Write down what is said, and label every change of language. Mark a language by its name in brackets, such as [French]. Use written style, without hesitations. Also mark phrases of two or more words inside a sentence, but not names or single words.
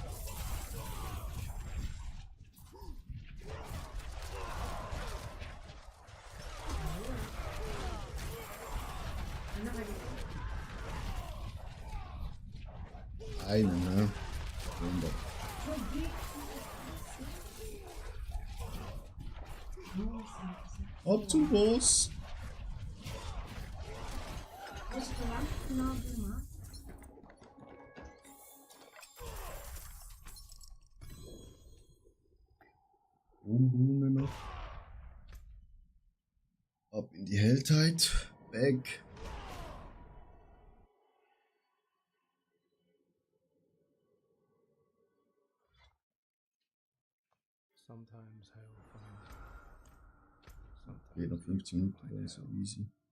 [German] Eine, ne? Wunder. Ab zum Boss. [Portuguese] Acho que lá no final do mar. [German] Ruhmrune noch. Ab in die Helltide. Weg. [English] Sometimes I will find. [German] Geht noch 15 Minuten, wäre so easy.